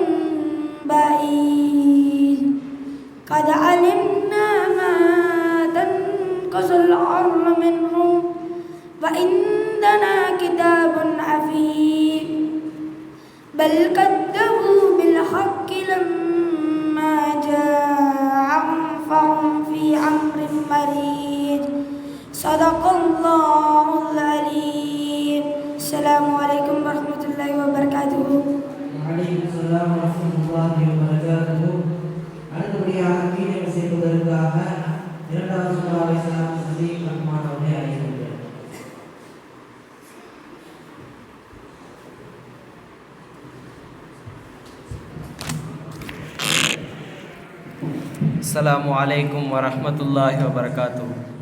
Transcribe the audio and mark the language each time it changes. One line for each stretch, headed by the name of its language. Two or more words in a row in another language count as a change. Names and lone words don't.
Arabic: بعيد قد علمنا ما تنقص الأرض منهم وعندنا كتاب حفيظ بل كذبوا بالحق لما جاءهم فهم في أمر مريج. صدق الله العليم. السلام عليكم ورحمة الله وبركاته. وعليكم السلام ورحمة الله وبركاته.
Tamil: அடுத்தபடியாக கீழே செய்வதற்காக 2வது சும்ராவை சார்ந்த சதீக் ரஹ்மான் அவர்களை அழைக்கின்றேன்.
Arabic: السلام عليكم ورحمة الله وبركاته.